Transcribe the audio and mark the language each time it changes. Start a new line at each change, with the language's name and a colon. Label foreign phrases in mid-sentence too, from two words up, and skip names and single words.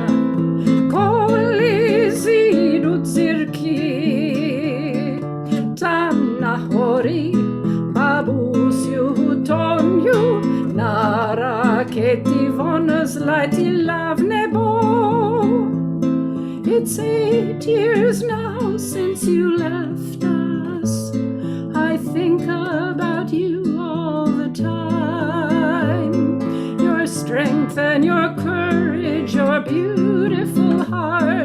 Ukrainian: Коли зійдуть зірки, там на горі бабусю Тоню на ракеті вона злетіла в небо.
English: It's 8 years now since you left us. I think about you all the time. Your strength and your courage, your beautiful heart.